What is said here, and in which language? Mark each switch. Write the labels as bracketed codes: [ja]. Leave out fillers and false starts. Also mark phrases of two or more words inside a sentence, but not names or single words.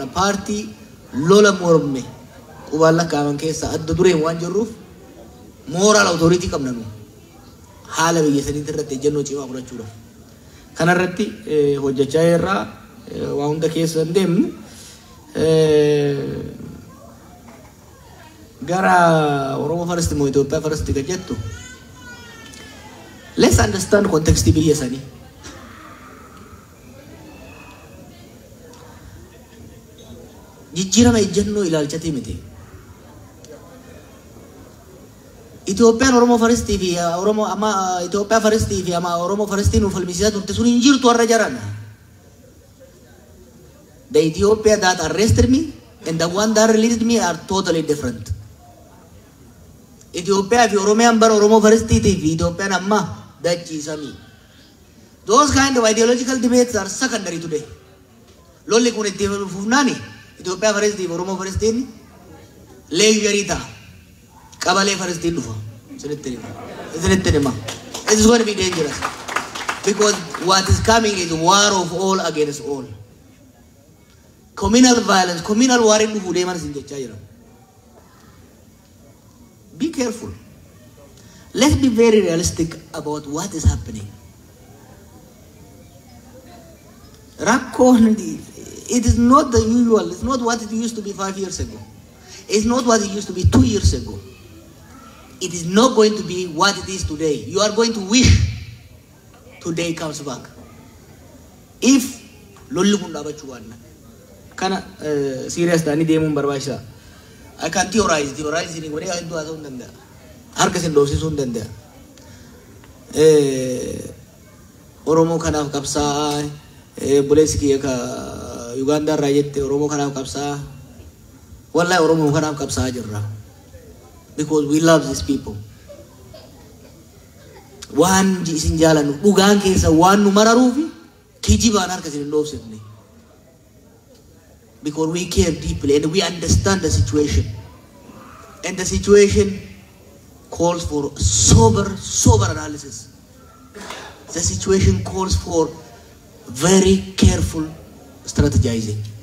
[om] Paartii lola morme qubaan lakkaaman keessa adda dureen waan jirruuf [en] moral authority [om] qabna nu. Haala biyya saniitti irratti ejjennoo cimaa fudhachuudhaaf. Kanarratti hojjechaa jirra. Waa hunda keessa hin deemnu. Gara Oromoo First moo Itoophiyaa First kan jettu. [en] Let's understand context [om] biyya sanii. Jijjiirama ejjennoo ilaalchatii miti. Itoophiyaan Oromoo Faristii fi Itoophiyaa Faristii fi Oromoo Faristii nuuf falmisiisaa turte sun hin jirtu warra jaran. [en] The Ethiopia that arrested me and the one that released me are totally different. [om] Ethiopia fi Oromiyaan bara Oromoo Faristii fi Itoophiyaan amma dachiisami. [en] Those kind of ideological debates are secondary today. [om] Lolli kun itti fufnaani Itoophiyaa Faristii fi Oromoo Faristiin leejarii ta'a. Qabalee Faristiin dhufa. Isinitti hima. [en] It is going to be dangerous. Because what is coming is war of all against all. Communal violence, communal war [om] in dhufu deeman isin jechaa jira. [en] Be careful. Let's be very realistic about what is happening. Rakkoon, it is not the usual. It's not what it used to be 5 years ago. It's not what it used to be 2 years ago. It is not going to be what it is today. You are going to wish today comes back. [om] If lolli kun dhaabachuu waan kana serious ta'anii deemuun barbaachisaa. [en] I can theorize [om] ni godhee hedduu haasa'uu hin danda'a. Harka isin dhoofsisuu hin danda'a. Oromoo kanaaf qabsaa'aa buleessi kiyya ka Uganda irraa jette Oromoo kanaaf qabsaa'aa. Wallahi Oromoo kanaaf qabsaa'aa jirra. [en] Because we love these people. [om] Waan isin jaalannu dhugaan keessa waan nu mararuufi kijibaan harka isin hin dhoofsifne. [en] Because we care deeply and we understand the situation. And the situation calls for sober analysis. The situation calls for very careful strategizing.